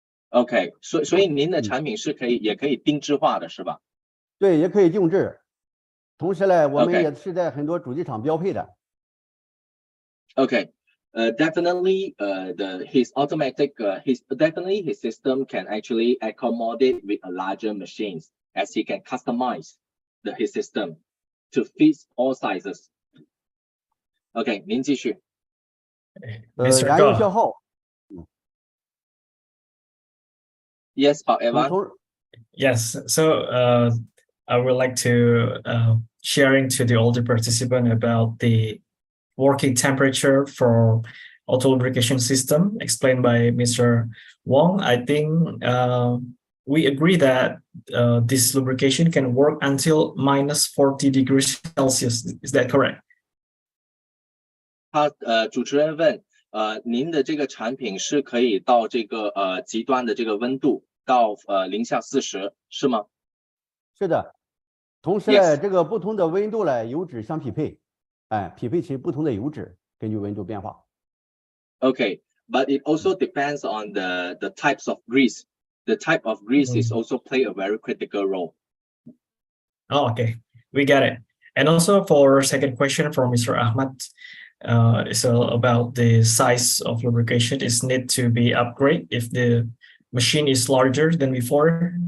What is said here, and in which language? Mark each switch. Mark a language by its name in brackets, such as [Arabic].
[Chinese] OK， 所以您的产品是也可以定制化的是吧？对，也可以定制。同时呢，我们也是在很多主机厂标配的。 [English] OK， definitely his automatic definitely his system can actually accommodate with a larger machines as he can customize his system to fit all sizes. [Chinese] OK， 您继续。燃油消耗。 [English] Yes, Evan. Yes. So I would like to sharing to the older participant about the working temperature for auto lubrication system explained by Mr. Wang. I think we agree that this lubrication can work until minus 40 degrees Celsius. Is that correct? [Chinese] 主持人问，您的这个产品是可以到这个极端的这个温度到零下40，是吗？是的，同时呢，这个不同的温度呢，油脂相匹配，匹配起不同的油脂，根据温度变化。 [English] Okay, but it also depends on the types of grease. The type of grease is also play a very critical role. Oh, okay, we get it. And also for second question from Mr. Ahmad. So about the size of lubrication is need to be upgraded if the machine is larger than before.